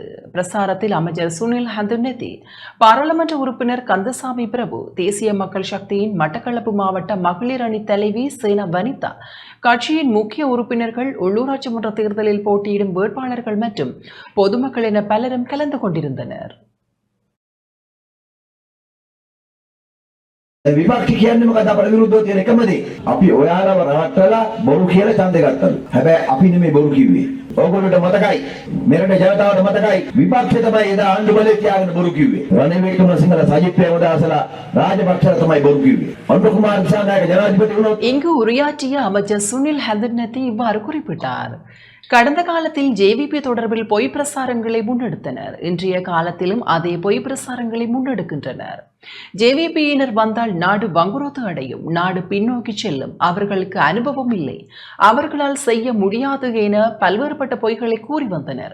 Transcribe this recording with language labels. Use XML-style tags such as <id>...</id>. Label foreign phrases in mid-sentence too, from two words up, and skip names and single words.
<ta>பிரசாரத்தில் அமைச்சர் சுனில் ஹந்துனதி, பாராளுமன்ற உறுப்பினர் கந்தசாமி பிரபு, தேசிய மக்கள் சக்தியின் மட்டக்களப்பு மாவட்ட மகளிர் அணி தலைவி சேனா வனிதா, கட்சியின் முக்கிய உறுப்பினர்கள், உள்ளூராட்சி மன்ற தேர்தலில் போட்டியிடும் வேட்பாளர்கள் மற்றும் பொதுமக்கள் என பலரும் கலந்து கொண்டிருந்தனர்.</ta> <si>විපක්ෂ කියන්නේ මොකද? අපට විරුද්ධව තියෙන එකම දේ. අපි ඔයාලව රවට්ටලා බොරු කියලා ඡන්දේ ගත්තලු. හැබැයි අපි නෙමෙයි බොරු කිව්වේ. ඕගොල්ලන්ට මතකයි. මෙරට ජනතාවට මතකයි. විපක්ෂ තමයි එදා ආණ්ඩු බලය තියාගෙන බොරු කිව්වේ. රනිල් වික්‍රමසිංහලා සජිත් ප්‍රේමදාසලා රාජපක්ෂලා තමයි බොරු කිව්වේ. අනුර කුමාර දිසානායක ஜனாதிபதி වුණොත්</si> <ta>இங்கு உரையாற்றிய அமைச்சர் சுனில் ஹந்துனதி இவ்வாறு குறிப்பிட்டார். கடந்த காலத்தில் ஜேவிபி தொடர்பில் பொய் பிரசாரங்களை முன்னெடுத்தனர். இன்றைய காலத்திலும் அதே பொய் பிரசாரங்களை முன்னெடுக்கின்றனர். ஜேவிபியினர் வந்தால் நாடு வங்குரோத்து அடையும், நாடு பின்னோக்கி செல்லும், அவர்களுக்கு அனுபவம் இல்லை, அவர்களால் செய்ய முடியாது என பல்வேறுபட்ட பொய்களை கூறி வந்தனர்.</ta>